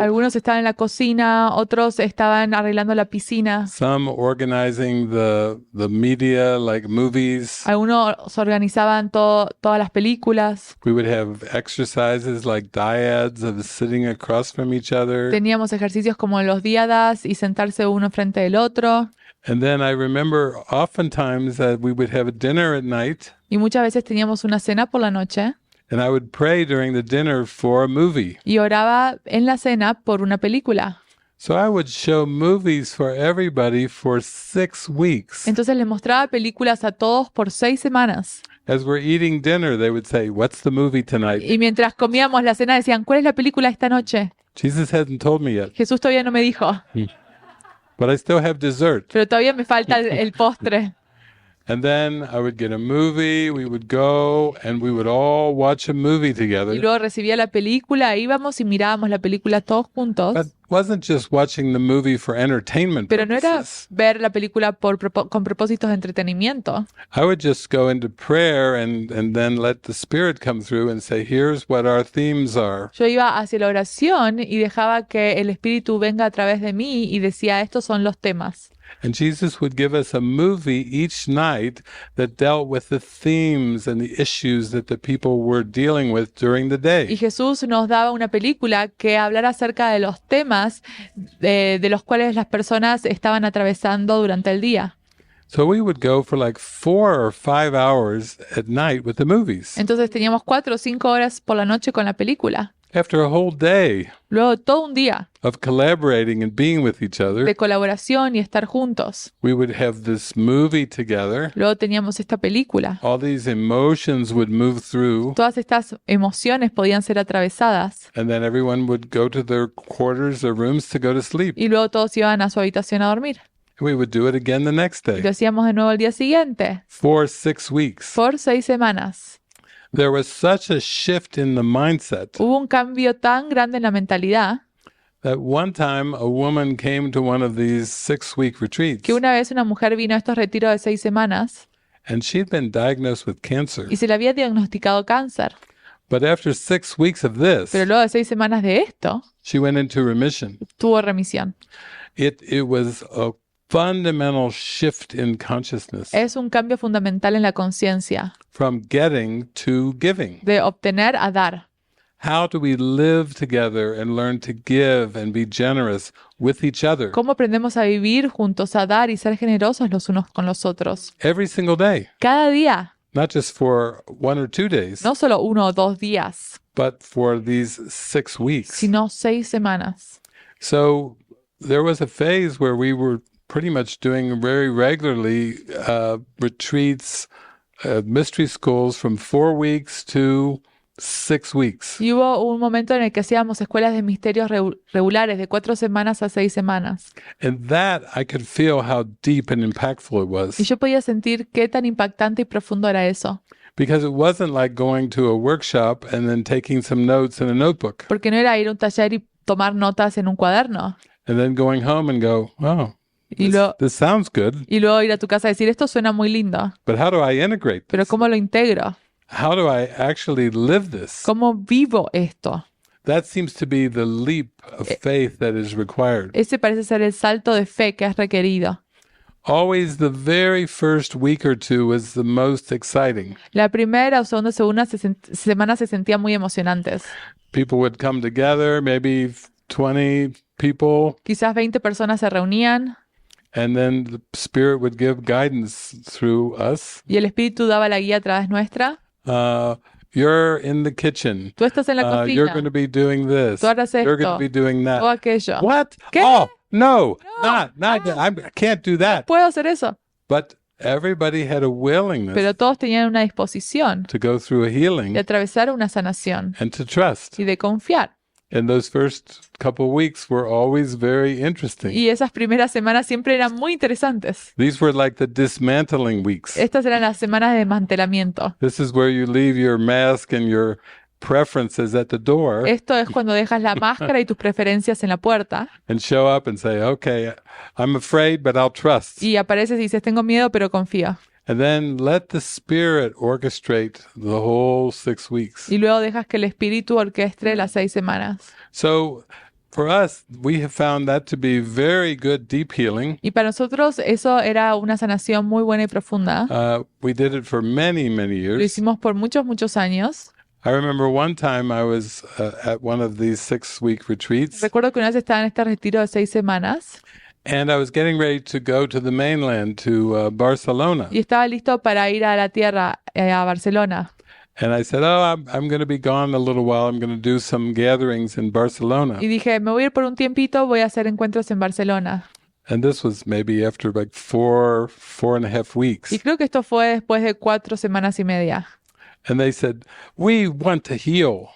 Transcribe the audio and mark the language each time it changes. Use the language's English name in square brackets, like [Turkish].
[Spanish] algunos estaban en la cocina, otros estaban arreglando la piscina, [English] some organizing the media like movies. [Spanish] algunos organizaban todas las películas, [English] We would have exercises like dyads of sitting across from each other. [Spanish] teníamos ejercicios como los díadas y sentarse uno frente del otro, [English] And then I remember oftentimes that we would have a dinner at night, [Spanish] y muchas veces teníamos una cena por la noche [English] and I would pray during the dinner for a movie. [Spanish] y oraba en la cena por una película. [English] So I would show movies for everybody for 6 weeks. [Spanish] Entonces les mostraba películas a todos por 6 semanas. [English] As we're eating dinner, they would say, "What's the movie tonight?" [Spanish] Y mientras comíamos la cena decían, ¿cuál es la película esta noche? [English] Jesus hasn't told me yet, [Spanish] Jesús todavía no me dijo, [English] but I still have dessert. [Spanish] pero todavía me falta el postre. [English] And then I would get a movie, we would go, and we would all watch a movie [Spanish] Y [English] together. [Spanish] luego recibía la película, íbamos y mirábamos la película todos juntos. [English] But wasn't just watching the movie for entertainment [Spanish] Pero no era [English] purposes. [Spanish] ver la película con propósitos de entretenimiento. [English] I would just go into prayer and then let the Spirit come through and say, here's what our themes are. [Spanish] Yo iba hacia la oración y dejaba que el Espíritu venga a través de mí y decía, estos son los temas. [English] And Jesus would give us a movie each night that dealt with the themes and the issues that the people were dealing with during the [Spanish] Y [English] day. [Spanish] Jesús nos daba una película que hablara acerca de los temas de los cuales las personas estaban atravesando durante el día. [English] So we would go for like 4 or 5 hours at night with the movies. [Spanish] Entonces teníamos 4 o 5 horas por la noche con la película. [English] After a whole day [Spanish] Luego de todo un día [English] of collaborating and being with each other, [Spanish] de colaboración y estar juntos. [English] we would have this movie together. [Spanish] Luego teníamos esta película. [English] All these emotions would move through, [Spanish] Todas estas emociones podían ser atravesadas. [English] and then everyone would go to their quarters or rooms to go to sleep. [Spanish] Y luego todos iban a su habitación a dormir. [English] We would do it again the next [Spanish] Y lo [English] day [Spanish] hacíamos de nuevo el día siguiente. [English] for 6 weeks. [Spanish] Por 6 semanas. [English] There was such a shift in the mindset [Spanish] Hubo un cambio tan grande en la mentalidad [English] that one time a woman came to one of these 6-week retreats, [Spanish] que una vez una mujer vino a estos retiros de 6 semanas [English] and she'd been diagnosed with cancer. [Spanish] y se le había diagnosticado cáncer. [English] But after 6 weeks of this, [Spanish] Pero luego de 6 semanas de esto, [English] she went into remission. [Spanish] tuvo remisión. [English] It was a fundamental shift in consciousness [Spanish] Es un cambio fundamental en la conciencia [English] from getting to giving. [Spanish] de obtener a dar. [English] How do we live together and learn to give and be generous with each other [Spanish] ¿Cómo aprendemos a vivir juntos, a dar y ser generosos los unos con los otros? [English] every single day? [Spanish] Cada día, [English] Not just for 1 or 2 days, [Spanish] no solo 1 o 2 días, [English] but for these 6 weeks. [Spanish] sino 6 semanas. [English] So there was a phase where we were pretty much doing very regularly retreats, mystery schools from 4 weeks to 6 weeks. [Spanish] Y hubo un momento en el que hacíamos escuelas de misterios regulares de 4 semanas a 6 semanas. [English] And that I could feel how deep and impactful it was. [Spanish] Y yo podía sentir qué tan impactante y profundo era eso. [English] Because it wasn't like going to a workshop and then taking some notes in a notebook [Spanish] Porque no era ir a un taller y tomar notas en un cuaderno. [English] and then going home and go, oh, [Spanish] Y luego, [English] this sounds good, [Spanish] y luego ir a tu casa y decir, esto suena muy lindo, [English] but how do I integrate [Spanish] pero [English] this? [Spanish] ¿cómo lo integro? [English] How do I actually live this? [Spanish] ¿Cómo vivo esto? [English] That seems to be the leap of faith that is required. [Spanish] Ese parece ser el salto de fe que es requerido. [English] Always the very first week or two was the most exciting. [Spanish] La primera o segunda semana se sentían muy emocionantes. [English] People would come together, maybe 20 people, [Spanish] Quizás 20 personas se reunían [English] and then the Spirit would give guidance through us. [Spanish] y el Espíritu daba la guía a través nuestra. [English] You're in the kitchen. [Spanish] Tú estás en la [English] You're [Spanish] cocina, [English] going to be doing this. [Spanish] Tú harás [English] You're going [Spanish] esto, [English] to be doing [Spanish] todo [English] that. [Spanish] aquello. [English] What? [Spanish] ¿Qué? [English] Oh, no, not I can't do that. [Spanish] Puedo hacer eso. [English] But everybody had a willingness [Spanish] Pero todos tenían una disposición [English] to go through a healing [Spanish] de atravesar una sanación [English] and to trust. [Spanish] y de confiar. [English] And those first couple of weeks were always very interesting. [Spanish] Y esas primeras semanas siempre eran muy interesantes. [English] These were like the dismantling weeks. [Spanish] Estas eran las semanas de desmantelamiento. [English] This is where you leave your mask and your preferences at the door [Spanish] Esto es cuando dejas la máscara y tus preferencias en la puerta [English] and show up and say, okay, I'm afraid, but I'll trust. [Spanish] y apareces y dices, tengo miedo, pero confío. [English] And then let the Spirit orchestrate the whole 6 weeks. [Spanish] Y luego dejas que el Espíritu orquestre las 6 semanas. [English] So for us, we have found that to be very good deep healing. [Spanish] Y para nosotros eso era una sanación muy buena y profunda. [English] We did it for many, many [Spanish] Lo [English] years. [Spanish] hicimos por muchos, muchos años. [English] I remember one time I was at one of these 6-week retreats, [Spanish] Recuerdo que una vez estaba en este retiro de 6 semanas [English] and I was getting ready to go to the mainland, to Barcelona. [Spanish] y estaba listo para ir a la tierra, a Barcelona. [English] And I said, oh, I'm going to be gone a little while. I'm going to do some gatherings in Barcelona. [Spanish] Y dije, me voy a ir por un tiempito, voy a hacer encuentros en Barcelona. [English] And this was maybe after like 4.5 weeks. [Spanish] Y creo que esto fue después de 4 semanas y media. [English] And they said, we want to heal.